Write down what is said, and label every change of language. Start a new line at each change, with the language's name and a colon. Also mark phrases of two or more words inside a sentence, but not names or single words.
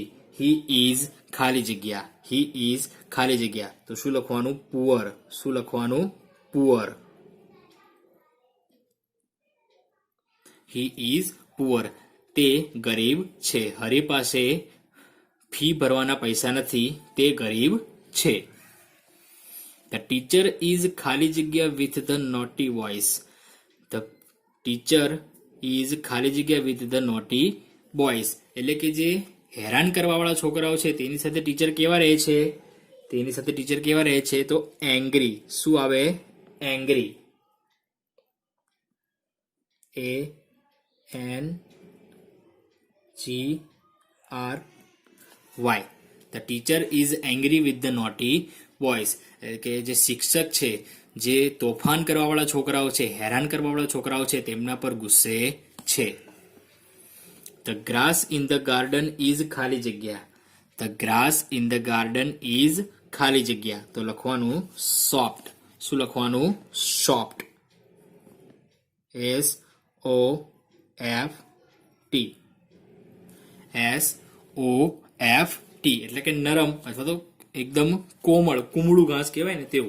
English: he is
Gujarati: ખાલી જગ્યા.
English: he is
Gujarati: ખાલી જગ્યા. તો શું લખવાનું? પુઅર. શું લખવાનું? પુઅર.
English: he is poor.
Gujarati: તે ગરીબ છે. હરી પાસે ફી ભરવાના પૈસા નથી. તે ગરીબ છે.
English: The teacher is
Gujarati: ખાલી જગ્યા
English: with the naughty boys. The teacher is
Gujarati: ખાલી જગ્યા
English: with the naughty boys.
Gujarati: એટલે કે જે હેરાન કરવાવાળા છોકરાઓ છે તેની સાથે ટીચર કેવા રહે છે? તેની સાથે ટીચર કેવા રહે છે? તો એંગ્રી. શું આવે? એંગ્રી. ANGRY.
English: The teacher is angry with the naughty boys.
Gujarati: એટલે કે જે શિક્ષક છે, જે તોફાન કરવાવાળા છોકરાઓ છે, હેરાન કરવાવાળા છોકરાઓ છે, તેમના પર ગુસ્સે છે.
English: The grass in the garden is
Gujarati: ખાલી જગ્યા.
English: The grass in the garden is
Gujarati: ખાલી જગ્યા. તો લખવાનું soft. શું લખવાનું? soft. SOFT. SOFT એટલે કે નરમ અથવા તો એકદમ કોમળ, કુમળું ઘાસ કહેવાય ને તેવું.